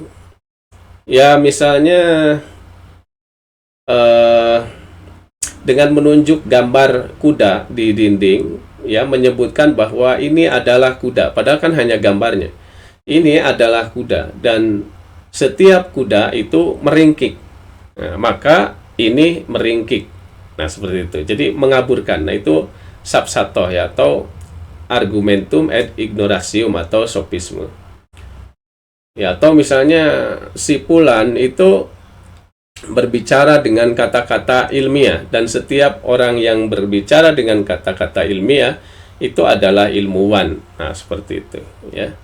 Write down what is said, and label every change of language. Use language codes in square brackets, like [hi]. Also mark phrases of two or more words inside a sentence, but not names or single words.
[id] Ya, misalnya dengan menunjuk gambar kuda di dinding ya, menyebutkan bahwa ini adalah kuda, padahal kan hanya gambarnya. Ini adalah kuda dan setiap kuda itu meringkik. Nah, maka ini meringkik. Nah, seperti itu. Jadi mengaburkan. Nah, itu sapsato ya, atau [la] argumentum ad ignoratium [id] atau sofisme. Ya, atau misalnya si Fulan itu berbicara dengan kata-kata ilmiah, dan setiap orang yang berbicara dengan kata-kata ilmiah itu adalah ilmuwan. Nah, seperti itu ya.